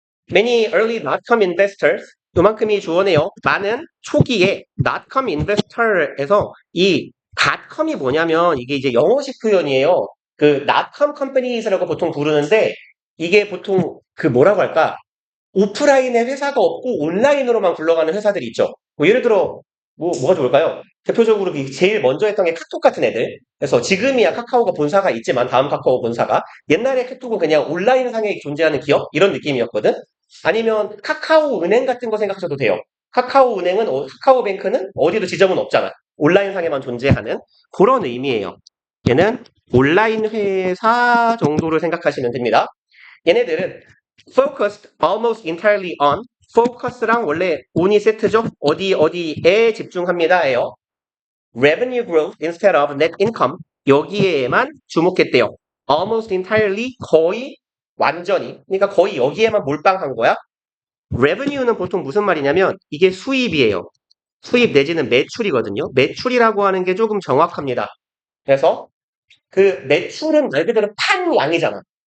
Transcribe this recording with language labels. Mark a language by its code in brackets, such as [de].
[en] Many early dot-com investors, [ko] 요만큼이 주어네요. 많은 초기에 dot-com investor에서 이 dot-com이 뭐냐면 이게 이제 영어식 표현이에요. 그 dot-com companies라고 보통 부르는데 이게 보통 그 뭐라고 할까? 오프라인에 회사가 없고 온라인으로만 굴러가는 회사들이 있죠. 뭐 예를 들어 뭐가 좋을까요? 대표적으로 제일 먼저 했던 게 카톡 같은 애들. 그래서 지금이야 카카오가 본사가 있지만 다음 카카오 본사가 옛날에 카톡은 그냥 온라인상에 존재하는 기업 이런 느낌이었거든. 아니면 카카오 은행 같은 거 생각하셔도 돼요. 카카오뱅크는 어디도 지점은 없잖아. 온라인상에만 존재하는 그런 의미예요. 얘는 온라인 회사 정도를 생각하시면 됩니다. 얘네들은 [en] focused almost entirely on, [ko] focus랑 원래 on이 세트죠? 어디에 집중합니다예요. [en] revenue growth instead of net income, [ko] 여기에만 주목했대요. [en] almost entirely, [ko] 거의 완전히, 그러니까 거의 여기에만 몰빵한 거야. revenue는 보통 무슨 말이냐면 이게 수입이에요. 수입 내지는 매출이거든요. 매출이라고 하는 게 조금 정확합니다. 그래서 그 매출은 말 그대로 판 양이잖아.